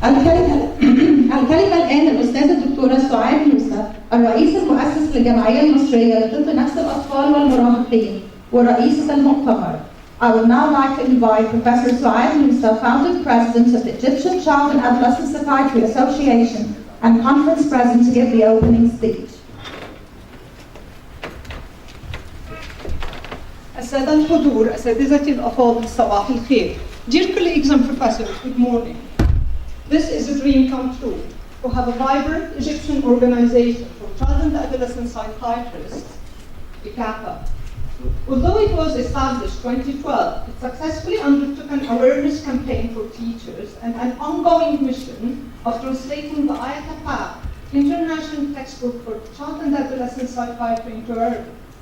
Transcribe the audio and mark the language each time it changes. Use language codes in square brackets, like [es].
[ar] الكلمة الآن الأستاذة الدكتورة سعاد يوسف، الرئيس المؤسس للجمعية المصرية لطب نفس الأطفال والمراهقين ورئيسة المؤتمر. [en] I would now like to invite Professor Suad Musa, founding president of the Egyptian Child and Adolescent Psychiatry Association and conference president, to give the opening speech. [ar] السادة الحضور، أساتذتي الأفاضل، صباح الخير. [en] Dear colleagues and professors, good morning. This is a dream come true, to have a vibrant Egyptian organization for child and adolescent psychiatrists, ICAPA. Although it was established 2012, it successfully undertook an awareness campaign for teachers and an ongoing mission of translating the ICAPA international textbook for child and adolescent psychiatry into Arabic.